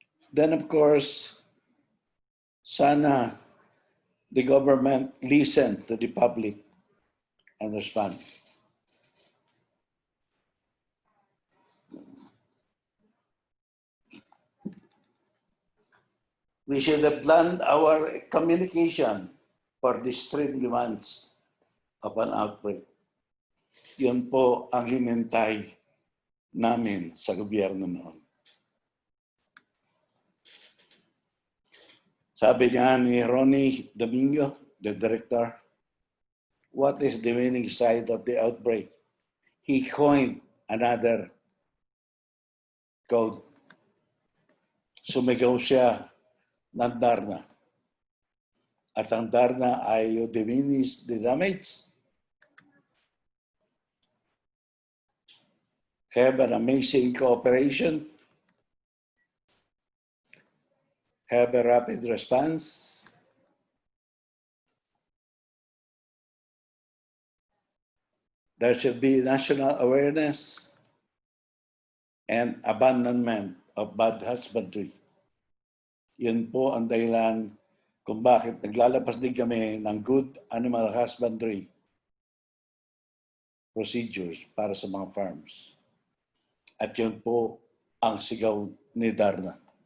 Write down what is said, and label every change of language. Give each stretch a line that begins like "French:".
English: Then, of course, sana the government listen to the public and respond. We should have planned our communication for the extreme demands of an outbreak.
Filipino: Yun po ang hinintay namin sa gobyerno noon. Sabi nga ni
English: Ronnie Domingo, the director, what is the winning side of the outbreak? He coined another code.
Filipino: Sumigaw siya ng Darna. At ang Darna ay
English: you diminish the damage, have an amazing cooperation, have a rapid response, there should be national awareness and abandonment of bad husbandry.
Filipino: Yun po ang dahilan kung bakit naglalabas din kami ng
English: good animal husbandry procedures
Filipino: para sa mga farms. At yun po ang sigaw ni Darna.